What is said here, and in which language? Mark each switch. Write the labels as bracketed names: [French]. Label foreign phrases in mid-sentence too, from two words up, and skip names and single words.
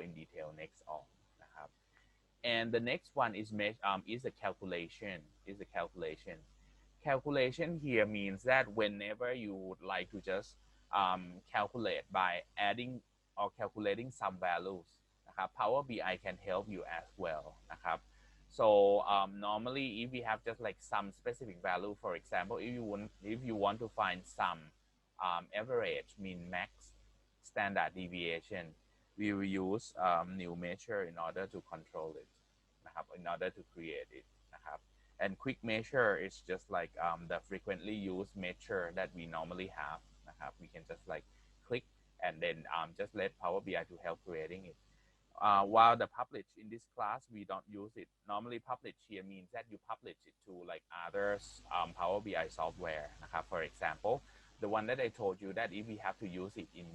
[English] in detail next on นะครับ and the next one is the calculation calculation here means that whenever you would like to just calculate by adding or calculating some values นะครับ Power BI can help you as well นะครับ so normally if we have just like some specific value for example if you want to find some average mean max standard deviation we will use new measure in order to control it นะครับ in order to create it นะครับ and quick measure is just like the frequently used measure that we normally have นะครับ we can just like click and then just let Power BI to help creating it while the publish in this class we don't use it normally publish here means that you publish it to like others Power BI software นะครับ for example the one that I told you that if we have to use it